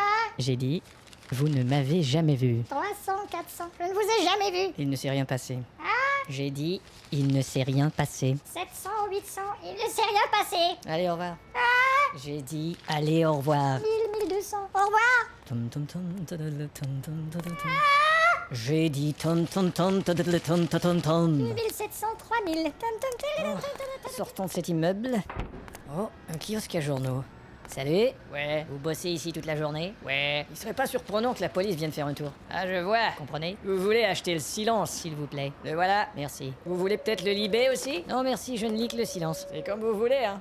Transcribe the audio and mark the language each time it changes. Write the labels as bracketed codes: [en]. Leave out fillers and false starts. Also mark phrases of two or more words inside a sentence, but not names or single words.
[fr] J'ai dit, vous ne m'avez jamais vu. 300, 400, je ne vous ai jamais vu. Il ne s'est rien passé. J'ai dit, il ne s'est rien passé. 700, 800, il ne s'est rien passé. Allez, au revoir. J'ai dit, allez, au revoir. 1000, 1200, au revoir. Tom, tom, tom, tadadada, tom, tom, tadadada, tom. J'ai dit tom tom tom tadadada, tom tom tom tom. 2700, 3000. Sortons de cet immeuble. Oh, un kiosque à journaux. Salut. Ouais. Vous bossez ici toute la journée? Ouais. Il serait pas surprenant que la police vienne faire un tour. Ah, je vois. Comprenez? Vous voulez acheter le silence, s'il vous plaît. Le voilà. Merci. Vous voulez peut-être le libé aussi? Non, merci, je ne lis que le silence. C'est comme vous voulez, hein.